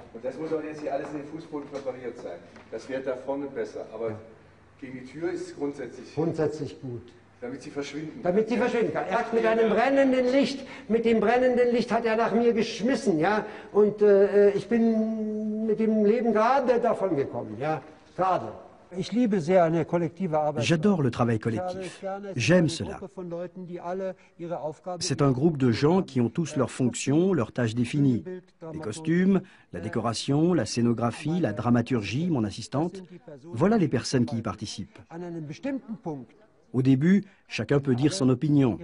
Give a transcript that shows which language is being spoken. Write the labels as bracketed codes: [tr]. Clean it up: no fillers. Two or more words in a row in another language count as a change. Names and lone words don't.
[de] Und das muss auch jetzt hier alles in den Fußboden präpariert sein. Das wäre da vorne besser. Aber gegen die Tür ist es grundsätzlich gut. Damit sie verschwinden. Damit sie verschwinden kann. Er hat mit einem brennenden Licht, mit dem brennenden Licht hat er nach mir geschmissen, ja. Und ich bin mit dem Leben gerade davon gekommen, ja. Gerade. [fr] J'adore le travail collectif. J'aime cela. C'est un groupe de gens qui ont tous leurs fonctions, leurs tâches définies. Les costumes, la décoration, la scénographie, la dramaturgie, mon assistante. Voilà les personnes qui y participent. Au début, chacun peut dire son opinion.